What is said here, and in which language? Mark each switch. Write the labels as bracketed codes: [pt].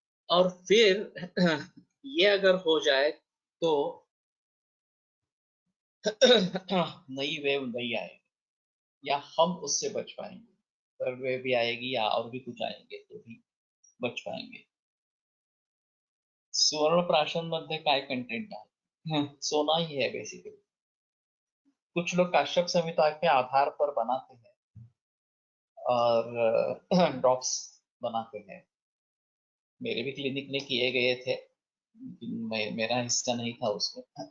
[hi] और फिर ये अगर हो जाए तो नई वेव नहीं आएगी, या हम उससे बच पाएंगे। थर्ड वेव भी आएगी या और भी कुछ आएंगे तो भी बच पाएंगे। [mr] सुवर्ण प्राशन मध्ये काय कंटेंट आहे? [hi] सोना ही है बेसिकली। कुछ लोग काश्यप संहिता के आधार पर बनाते हैं और ड्रॉप्स बनाते हैं। मेरे भी क्लिनिक में किए गए थे, मेरा हिस्सा नहीं था उसमें।